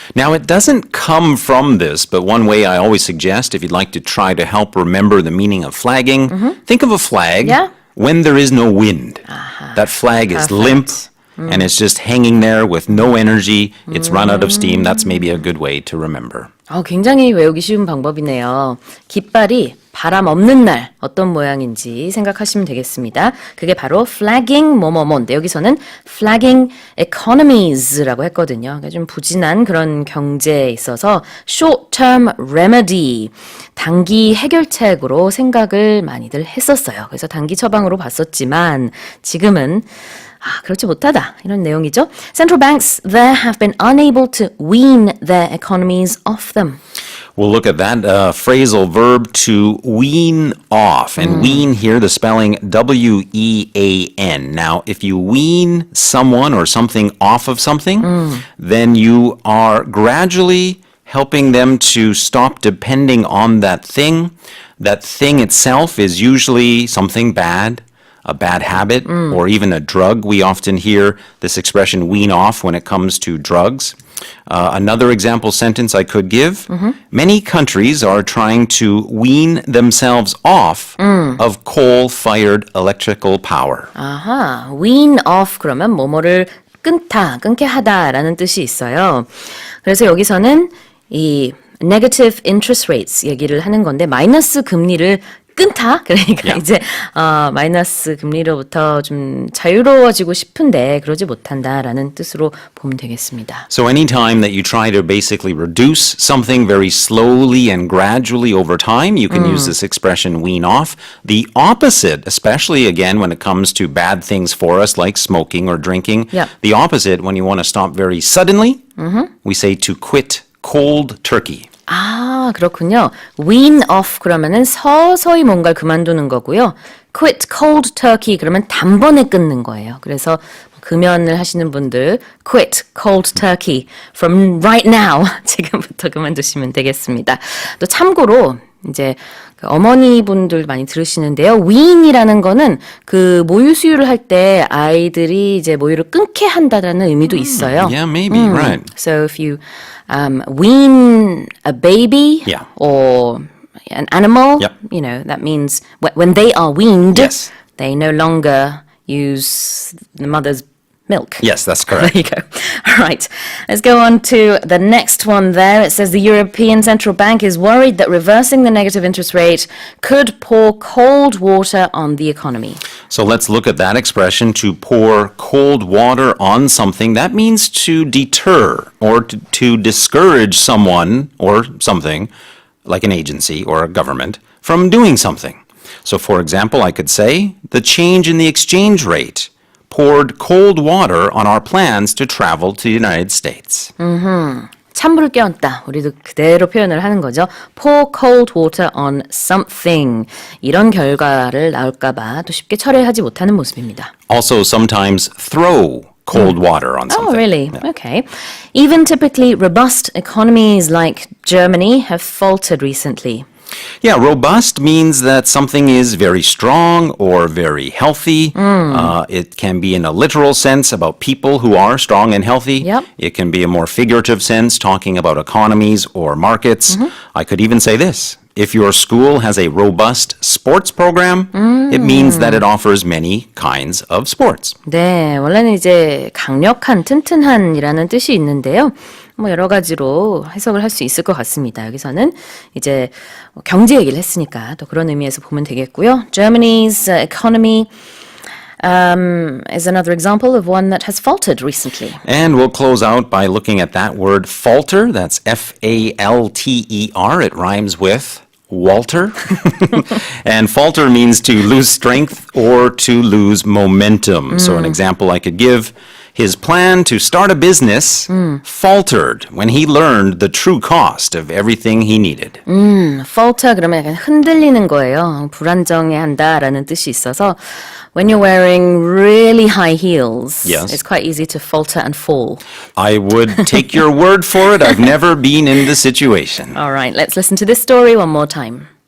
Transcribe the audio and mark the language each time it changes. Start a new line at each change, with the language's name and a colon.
English: Now it doesn't come from this, but one way I always suggest if you'd like to try to help remember the meaning of flagging, think of a flag when there is no wind. That flag is limp and it's just hanging there with no energy. It's run out of steam. That's maybe a good way to remember.
Korean: 굉장히 외우기 쉬운 방법이네요. 깃발이 바람 없는 날 어떤 모양인지 생각하시면 되겠습니다. 그게 바로 flagging 뭐뭐뭐인데 여기서는 flagging economies라고 했거든요. 그러니까 좀 부진한 그런 경제에 있어서 short-term remedy, 단기 해결책으로 생각을 많이들 했었어요. 그래서 단기 처방으로 봤었지만 지금은 그렇지 못하다 이런 내용이죠.
English: Central banks there have been unable to wean their economies off them. We'll look at that phrasal verb to wean off. And wean here, the spelling W-E-A-N. Now, if you wean someone or something off of something, then you are gradually helping them to stop depending on that thing. That thing itself is usually something bad, a bad habit, or even a drug. We often hear this expression wean off when it comes to drugs. Another example sentence I could give, many countries are trying to wean themselves off of coal-fired electrical power.
Korean: 아하, wean off 그러면 뭐뭐를 끊게 하다라는 뜻이 있어요. 그래서 여기서는 이 negative interest rates 얘기를 하는 건데 마이너스 금리를 끊다? 그러니까 이제 마이너스 금리로부터 좀 자유로워지고 싶은데 그러지 못한다라는 뜻으로 보면 되겠습니다.
English: So anytime that you try to basically reduce something very slowly and gradually over time, you can use this expression wean off. The opposite, especially again when it comes to bad things for us like smoking or drinking, the opposite when you want to stop very suddenly, we say to quit cold turkey.
Korean: 아, 그렇군요. wean off 그러면은 서서히 뭔가를 그만두는 거고요. quit cold turkey 그러면 단번에 끊는 거예요. 그래서 금연을 하시는 분들
English: quit cold turkey from right now
Korean: 지금부터 그만두시면 되겠습니다. 또 참고로 이제 그 어머니분들 많이 들으시는데요. wean이라는 거는 그 모유 수유를 할 때 아이들이 이제 모유를 끊게 한다라는 의미도 있어요.
English: Yeah, maybe, right. So if you wean a baby or an animal, you know, that means when they are weaned, they no longer use the mother's milk. Yes, that's correct. There you go. All right. Let's go on to the next one there. It says the European Central Bank is worried that reversing the negative interest rate could pour cold water on the economy. So let's look at that expression, to pour cold water on something. That means to deter or to discourage someone or something, like an agency or a government, from doing something. So for example, I could say, the change in the exchange rate poured cold water on our plans to travel to the United States.
Korean: 찬물을 끼얹다. 우리도 그대로 표현을 하는 거죠.
English: pour cold water on something.
Korean: 이런 결과를 나올까 봐 또 쉽게 철회하지 못하는 모습입니다.
English: Also sometimes throw cold water on something. Oh, really? Okay. Even typically robust economies like Germany have faltered recently. Yeah, robust means that something is very strong or very healthy. It can be in a literal sense about people who are strong and healthy. It can be a more figurative sense, talking about economies or markets. I could even say this. If your school has a robust sports program, it means that it offers many kinds of sports.
Korean: 네, 원래는 이제 강력한, 튼튼한이라는 뜻이 있는데요. 뭐 여러 가지로 해석을 할 수 있을 것 같습니다. 여기서는 이제 경제 얘기를 했으니까 또 그런 의미에서 보면 되겠고요.
English: Germany's economy is another example of one that has faltered recently. And we'll close out by looking at that word falter. That's F-A-L-T-E-R. It rhymes with Walter. And falter means to lose strength or to lose momentum. So an example I could give, his plan to start a business faltered when he learned the true cost of everything he needed.
Korean: falter 그러면 약간 흔들리는 거예요. 불안정해한다라는 뜻이 있어서
English: when you're wearing really high heels, it's quite easy to falter and fall. I would take your word for it. I've never been in the situation. All right, let's listen to this story one more time.